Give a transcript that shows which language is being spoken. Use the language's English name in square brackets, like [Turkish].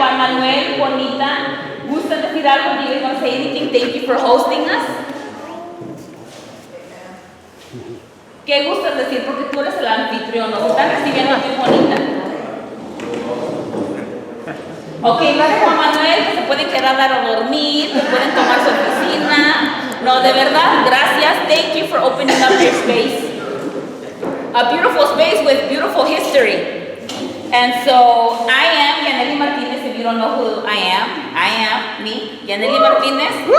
[Spanish] Juan Manuel, Juanita, ¿gustan decir algo? [English] Do you guys want to say anything? Thank you for hosting us. [Spanish] ¿Qué gustas decir? Porque tú eres el anfitrión. Nos están recibiendo aquí, Juanita. Ok, gracias Juan Manuel, que se pueden quedar a dormir, que pueden tomar su oficina. No, de verdad, gracias. [English] Thank you for opening up your space. A beautiful space with beautiful history. And so, I am Yaneli Martinez, if you don't know who I am me, Yaneli Martinez.